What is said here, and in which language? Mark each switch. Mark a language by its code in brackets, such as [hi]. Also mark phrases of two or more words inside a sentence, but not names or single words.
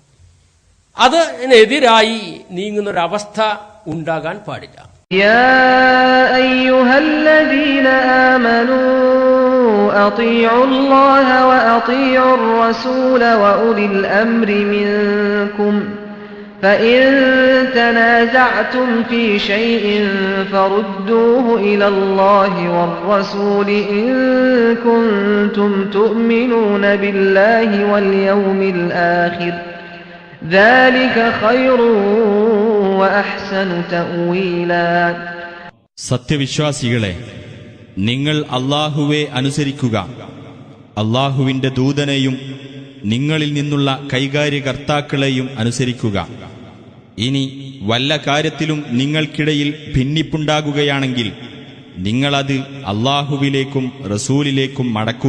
[ml] അതിനെതിരായി നീങ്ങുന്നൊരവസ്ഥ ഉണ്ടാകാൻ പാടില്ല. [ar] يا أيها الذين آمنوا أطيعوا الله وأطيعوا الرسول وأولي الأمر منكم فإن تنازعتم في شيء فردوه إلى الله والرسول إن كنتم تؤمنون بالله واليوم الآخر ذلك خير وأحسن تأويلا. [ml] സത്യവിശ്വാസികളെ, നിങ്ങൾ അല്ലാഹുവെ അനുസരിക്കുക, അല്ലാഹുവിന്റെ ദൂതനെയും നിങ്ങളിൽ നിന്നുള്ള കൈകാര്യകർത്താക്കളെയും അനുസരിക്കുക. ഇനി വല്ല കാര്യത്തിലും നിങ്ങൾക്കിടയിൽ ഭിന്നിപ്പുണ്ടാകുകയാണെങ്കിൽ നിങ്ങളത് അല്ലാഹുവിലേക്കും റസൂലിലേക്കും മടക്കുക.